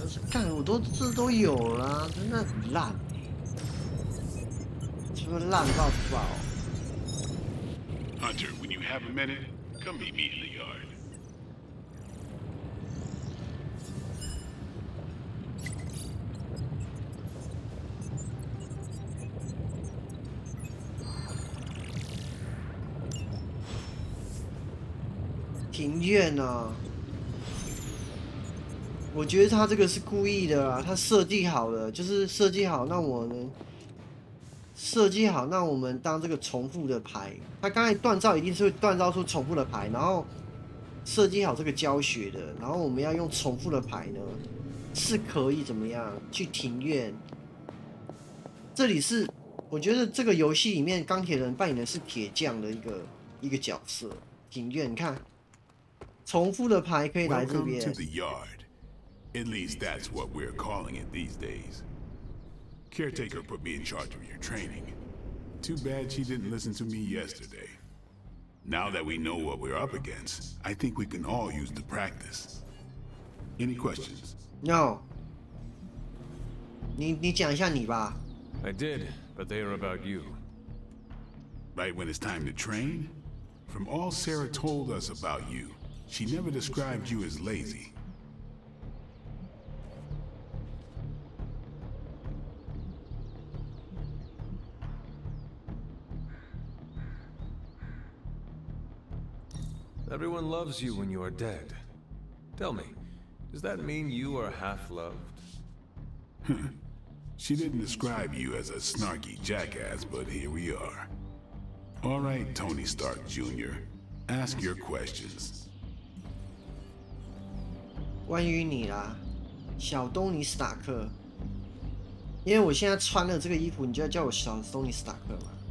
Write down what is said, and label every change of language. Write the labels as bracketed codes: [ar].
[zh] 干，我这都有了，真的很烂。烂到爆 [en] Hunter, when you have a minute, come meet me in the yard. [zh] 庭院啊，我觉得他这个是故意的啊，他设计好了，就是设计好让我能设计好，那我们当这个重复的牌，它刚才锻造一定是会锻造出重复的牌，然后设计好这个教学的，然后我们要用重复的牌呢，是可以怎么样去庭院？这里是我觉得这个游戏里面钢铁人扮演的是铁匠的一个角色，庭院，你看重复的牌可以来这边。 [en] Welcome to the yard. At least that's what we're calling it these days. Caretaker put me in charge of your training. Too bad she didn't listen to me yesterday. Now that we know what we're up against, I think we can all use the practice. Any questions? No. [zh] 你讲一下你吧。 [en] I did, but they are about you. Right when it's time to train? From all Sarah told us about you, she never described you as lazy. Everyone loves you when you are dead. Tell me, does that mean you are half-loved? She didn't describe you as a snarky jackass, but here we are. All right, Tony Stark Jr., ask your questions. [zh] 关于你啦，小东尼·史塔克。因为我现在穿了这个衣服，你就要叫我小东尼·史塔克嘛。